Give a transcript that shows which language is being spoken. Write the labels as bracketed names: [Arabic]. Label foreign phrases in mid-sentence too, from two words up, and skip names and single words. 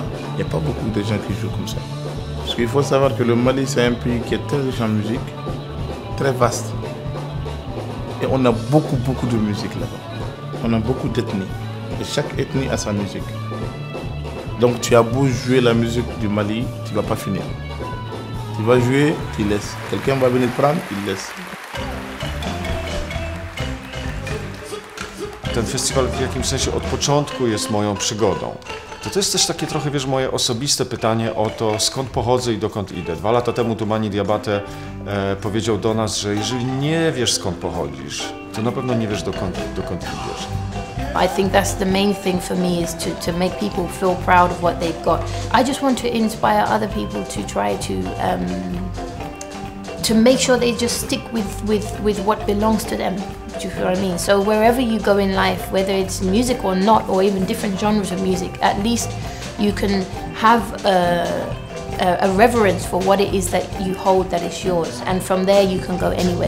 [French] Il n'y a pas beaucoup de gens qui jouent comme ça. Parce qu'il faut savoir que le Mali, c'est un pays qui est très riche en musique, très vaste. Et on a beaucoup de musique là-bas. On a beaucoup d'ethnies. Et chaque ethnie a sa musique. Donc tu as beau jouer la musique du Mali, tu ne vas pas finir. Tu vas jouer, tu laisses. Quelqu'un va venir prendre, il laisse. [Polish] Ten festiwal w jakimś sensie od początku jest moją przygodą. To jest też takie trochę, wiesz, moje osobiste pytanie o to, skąd pochodzę i dokąd idę. 2 lata temu Tumani Diabate powiedział do nas, że jeżeli nie wiesz, skąd pochodzisz, to na pewno nie wiesz, dokąd idziesz. [English] I think that's the main thing for me, is to make people feel proud of what they've got. I just want to inspire other people to try to make sure they just stick with what belongs to them. Do you feel what I mean? So wherever you go in life, whether it's music or not, or even different genres of music, at least you can have a reverence for what it is that you hold that is yours, and from there you can go anywhere.